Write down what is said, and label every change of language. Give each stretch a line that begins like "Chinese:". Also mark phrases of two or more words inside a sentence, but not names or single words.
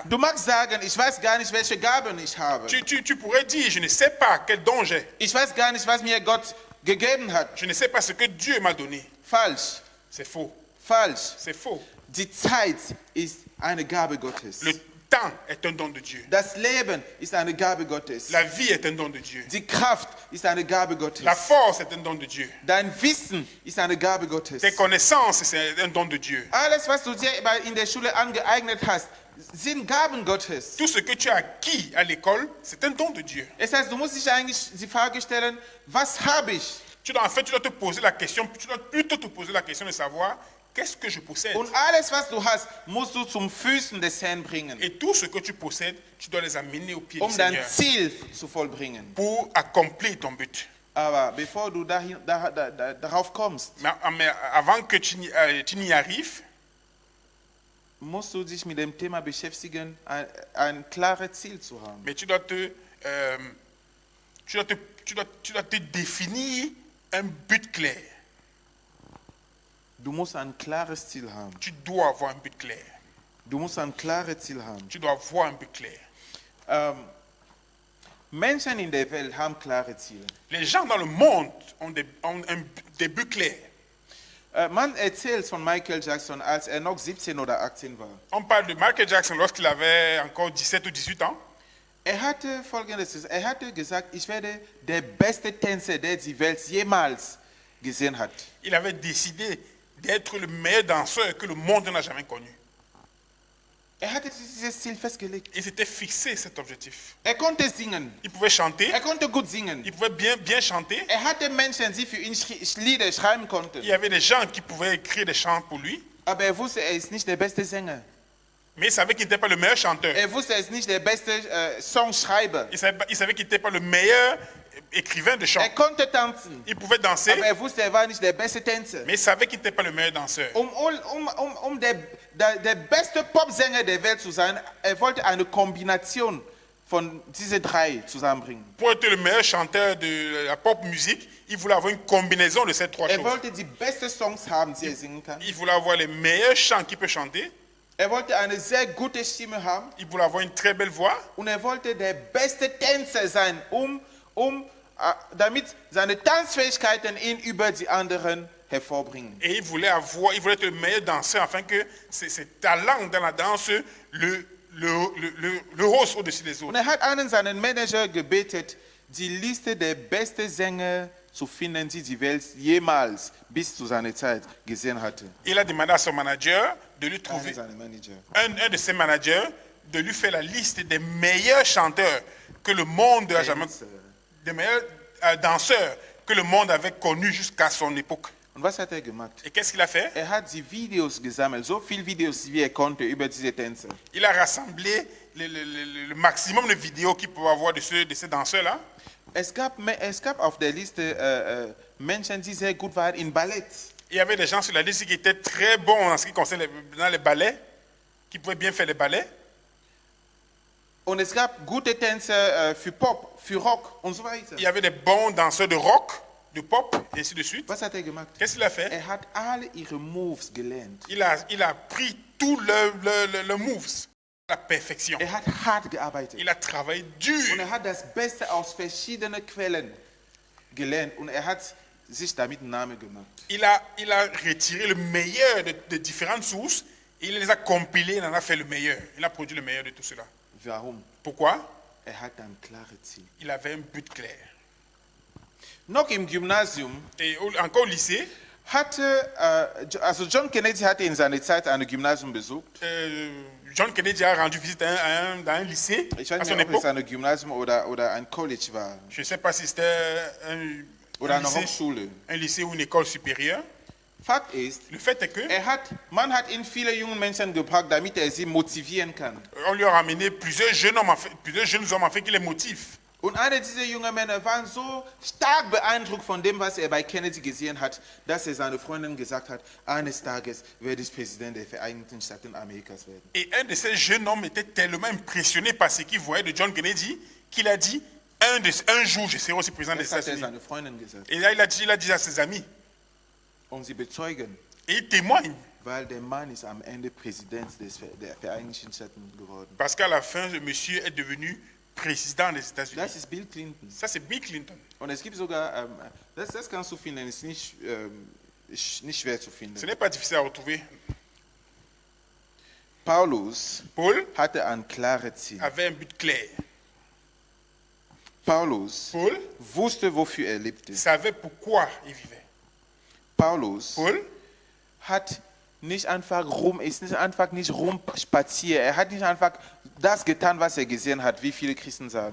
German: Du magst sagen, ich weiß gar nicht, welche Gaben ich habe.
French: Tu pourrais dire, je ne sais pas quel don j'ai.
German: Ich weiß gar nicht, was mir Gott gegeben hat.
French: Je ne sais pas ce que Dieu m'a donné.
German: Falsch.
French: C'est faux.
German: Falsch.
French: C'est faux.
German: Die Zeit ist eine Gabe Gottes.
French: Le temps est un don de Dieu.
German: Das Leben ist eine Gabe Gottes.
French: La vie est un don de Dieu.
German: Die Kraft ist eine Gabe Gottes.
French: La force est un don de Dieu.
German: Dein Wissen ist eine Gabe Gottes.
French: Tes connaissances, c'est un don de Dieu.
German: Alles, was du dir in der Schule angeeignet hast, sind Gaben Gottes.
French: Tout ce que tu as acquis à l'école, c'est un don de Dieu.
German: Das heißt, du musst dich eigentlich die Frage stellen, was habe ich?
French: En fait, tu dois te poser la question, tu dois plutôt te poser la question de savoir qu'est-ce que je possède.
German: Und alles, was du hast, musst du zum Füßen des Herrn bringen,
French: Et tout ce que tu possèdes, tu dois les amener au pied du
German: dein
French: Seigneur
German: Ziel zu vollbringen.
French: pour accomplir ton but.
German: Aber bevor du darauf kommst,
French: Mais avant que tu n'y arrives,
German: musst du dich mit dem Thema beschäftigen, ein klares Ziel zu haben.
French: mais tu dois te définir un but clair.
German: Du musst ein klares Ziel haben.
French: Tu dois avoir un but clair.
German: Du musst ein klares Ziel haben.
French: Tu dois avoir un but clair.
German: Menschen in der Welt haben klare Ziele.
French: Les gens dans le monde ont des buts clairs.
German: Man erzählt von Michael Jackson, als noch 17 oder 18 war.
French: On parle de Michael Jackson lorsqu'il avait encore 17 ou 18 ans.
German: Hatte Folgendes, hatte gesagt, ich werde der beste Tänzer, der die Welt jemals gesehen hat.
French: Il avait décidé d'être le meilleur danseur que le monde n'a jamais connu.
German: Hatte dieses Ziel festgelegt.
French: Il s'était fixé cet objectif.
German: Konnte singen.
French: Il pouvait chanter.
German: Konnte gut singen.
French: Il pouvait bien chanter.
German: Hatte Menschen, die für ihn Lieder schreiben konnten.
French: Il y avait des gens qui pouvaient écrire des chants pour lui.
German: Aber wusste, ist nicht der beste Sänger.
French: Mais il savait qu'il n'était pas le meilleur chanteur.
German: Wusste, ist nicht der beste Songschreiber.
French: Il savait qu'il n'était pas le meilleur écrivain de chants.
German: Konnte tanzen.
French: Il pouvait danser.
German: Aber wusste, war nicht der beste Tänzer.
French: Mais il savait qu'il n'était pas le meilleur danseur.
German: Der beste Popsänger der Welt zu sein, wollte eine Kombination von diesen drei zusammenbringen.
French: Pour être le meilleur chanteur de la pop musique, il voulait avoir une combinaison de ces trois choses.
German: Wollte die besten Songs haben, die singen kann.
French: Il voulait avoir les meilleurs chants qu'il peut chanter.
German: Wollte eine sehr gute Stimme haben.
French: Il voulait avoir une très belle voix.
German: Und wollte der beste Tänzer sein, damit seine Tanzfähigkeiten ihn über die anderen hervorbringen.
French: Et il voulait être le meilleur danseur afin que ses talents dans la danse le hausse au-dessus des autres.
German: Und hat einen seinen Manager gebetet, die Liste der besten Sänger zu finden, die die Welt jemals bis zu seiner Zeit gesehen hatte.
French: Il a demandé à son manager de lui trouver un de ses managers de lui faire la liste des meilleurs chanteurs que le monde a jamais, des meilleurs danseurs que le monde avait connus jusqu'à son époque.
German: Und was hat gemacht?
French: Et qu'est-ce qu'il a fait?
German: Hat die Videos gesammelt, so viele Videos wie konnte über diese Tänzer.
French: Il a rassemblé le maximum de vidéos qu'il pouvait avoir de ces danseurs-là.
German: Es gab auf der Liste Menschen, die sehr gut waren in Ballett.
French: Il y avait des gens sur la liste qui étaient très bons en ce qui concerne dans les ballets, qui pouvaient bien faire les ballets.
German: Und es gab gute Tänzer für Pop, für Rock und so weiter.
French: Il y avait des bons danseurs de rock, de pop, et ainsi de suite.
German: Was hat er gemacht?
French: Qu'est-ce qu'il a fait?
German: Er hat alle ihre Moves gelernt.
French: Il a pris tous le moves, la perfection.
German: Er hat hart gearbeitet.
French: Il a travaillé
German: Und
French: dur.
German: er hat das Beste aus verschiedenen Quellen gelernt. Und er hat sich damit einen Namen gemacht.
French: Il a retiré le meilleur de différentes sources et il les a compilés, il en a fait le meilleur. Il a produit le meilleur de tout cela.
German: Warum?
French: Pourquoi?
German: Er hat ein klares Ziel.
French: Il avait un but clair.
German: Noch im Gymnasium
French: Et encore au lycée,
German: also John Kennedy hatte in seiner Zeit ein Gymnasium besucht.
French: John Kennedy a rendu visite dans un lycée
German: Ich
French: à
German: weiß
French: son
German: nicht, ob es
French: époque.
German: ein Gymnasium oder ein College war.
French: Je ne sais pas si c'était
German: Oder
French: un
German: eine
French: lycée,
German: Hochschule.
French: un lycée ou une école supérieure.
German: Fakt ist,
French: Le fait est que
German: man hat ihn viele jungen Menschen gebracht, damit er sie motivieren kann.
French: on lui a ramené plusieurs jeunes hommes afin qu'il les motive.
German: Und einer dieser jungen Männer war so stark beeindruckt von dem, was er bei Kennedy gesehen hat, dass er seiner Freundin gesagt hat, eines Tages werde ich Präsident der Vereinigten Staaten Amerikas werden.
French: Et un de ces jeunes hommes était tellement impressionné par ce qu'il voyait de John Kennedy qu'il a dit un jour je serai aussi président des
German: Das hat er
French: États-Unis.
German: seiner Freundin gesagt.
French: Et là il a dit à ses amis
German: Um sie bezeugen,
French: et il témoigne
German: weil der Mann ist am Ende Präsident der Vereinigten Staaten geworden.
French: parce qu'à la fin le monsieur est devenu président des États-Unis.
German: Das ist Bill Clinton.
French: Ça c'est Bill Clinton.
German: Und es gibt sogar, das kannst du finden, ist nicht schwer zu finden.
French: Ce n'est pas difficile à retrouver.
German: Paulus
French: Paul
German: hatte ein klares Ziel.
French: avait un but clair.
German: Paulus
French: Paul
German: wusste, wofür er lebte.
French: savait pourquoi il vivait.
German: Paulus
French: Paul
German: ist nicht einfach nicht rumspaziert. Er hat nicht einfach das getan, was er gesehen hat, wie viele Christen sagen.